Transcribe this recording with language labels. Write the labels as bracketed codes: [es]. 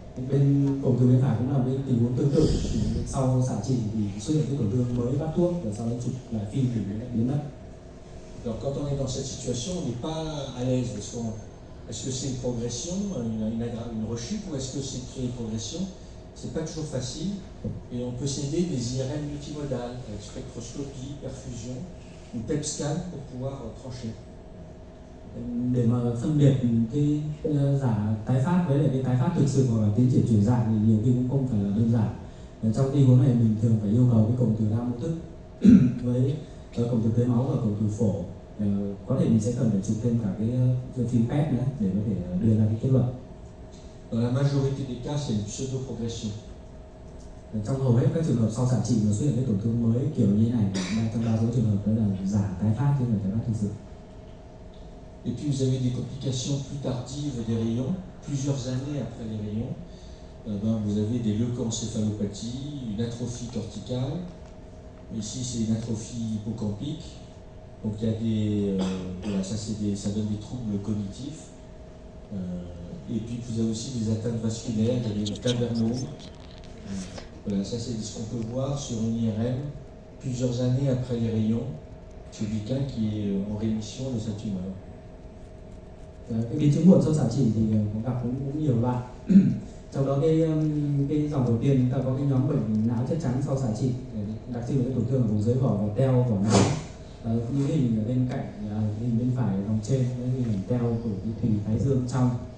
[vi] Bên cổ tử bên phải cũng là cái tình huống tương tự, sau xạ trị thì xuất hiện cái tổn thương mới bắt thuốc và sau đó chụp lại phim thì nó biến mất. [fr] Alors quand on est dans cette situation, on n'est pas à l'aise parce est-ce que c'est une progression, une rechute ou est-ce que c'est une progression? C'est pas toujours facile et on peut s'aider des IRM multimodales avec spectroscopie, perfusion ou PET scan pour pouvoir trancher. [vi] Để mà phân biệt cái giả tái phát với lại cái tái phát thực sự hoặc là tiến triển chuyển dạng thì nhiều khi cũng không phải là đơn giản. Trong tình huống này mình thường phải yêu cầu cái cộng tử đa mô thức với cộng tử tưới máu và cộng tử phổ. Có thể mình sẽ cần phải chụp thêm cả cái phim PET nữa để có thể đưa ra cái kết luận. [fr] Dans la majorité des cas, c'est une pseudo-progression. [vi] Trong hầu hết các trường hợp sau xạ trị mà xuất hiện cái tổn thương mới kiểu như này, trong đa số trường hợp đó là giả tái phát chứ không phải tái phát thực sự. [fr] Et puis vous avez des complications plus tardives des rayons, plusieurs années après les rayons. Vous avez des leucoencéphalopathies, une atrophie corticale. Ici, c'est une atrophie hippocampique. Donc il y a ça donne des troubles cognitifs. Et puis vous avez aussi des atteintes vasculaires, il y a des cavernos. Voilà, ça c'est ce qu'on peut voir sur une IRM plusieurs années après les rayons chez quelqu'un qui est en rémission de sa tumeur. [vi] Cái biến chứng muộn sau xạ trị thì cũng gặp cũng nhiều loại. Trong đó cái dòng đầu tiên chúng ta có cái nhóm bệnh não chất trắng sau xạ trị, đặc trưng là cái tổn thương ở vùng dưới vỏ và teo vỏ não. Như cái hình ở bên cạnh, hình bên phải ở vòng trên, cái hình teo của cái thùy thái dương trong.